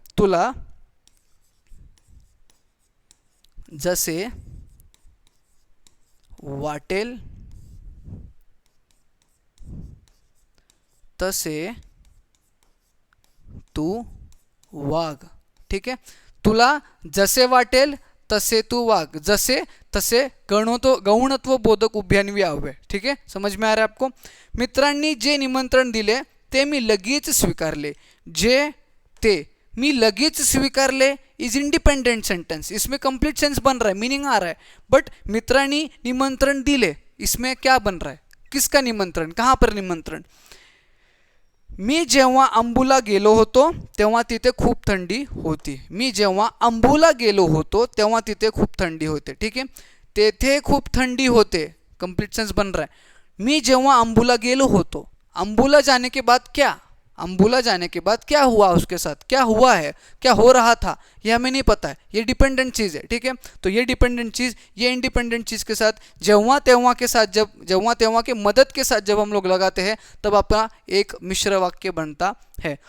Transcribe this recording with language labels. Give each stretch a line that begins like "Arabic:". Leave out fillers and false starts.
Marathi: तुला जसे वाटेल तसे तू वाग, ठीक है। तुला जसे वाटेल तसे तू वाग,
Hindi: जसे तसे गौणत्व बोधक उभयन्वी अव्यय, ठीक है, समझ में आ रहा है आपको।
Marathi: मित्रांनी जे निमंत्रण दिले ते मी लगेच स्वीकारले। जे ते मी लगेच स्वीकारले
Hindi: इज इंडिपेंडेंट सेंटेंस, इसमें कंप्लीट सेंस बन रहा है, मीनिंग आ रहा है। बट
Marathi: मित्रांनी निमंत्रण दिले,
Hindi: इसमें क्या बन रहा है, किसका निमंत्रण, कहां पर निमंत्रण।
Marathi: मी जेव्हा अंबुला गेलो होतो तेव्हा तिथे खूप थंडी होती। मी जेव्हा अंबुला गेलो होतो तेव्हा तिथे खूप थंडी होते, ठीक है, तेथे खूप थंडी होते,
Hindi: कंप्लीट सेंस बन रहा है।
Marathi: मी जेव्हा अंबुला गेलो होतो,
Hindi: अंबुला जाने के बाद क्या, अंबुला जाने के बाद क्या हुआ, उसके साथ क्या हुआ है, क्या हो रहा था, ये हमें नहीं पता है, ये डिपेंडेंट चीज़ है, ठीक है। तो ये डिपेंडेंट चीज़ ये इंडिपेंडेंट चीज़ के साथ जेव्हा तेव्हा के साथ, जब जेव्हा तेव्हा के मदद के साथ जब हम लोग लगाते हैं तब आपका एक मिश्र वाक्य बनता है।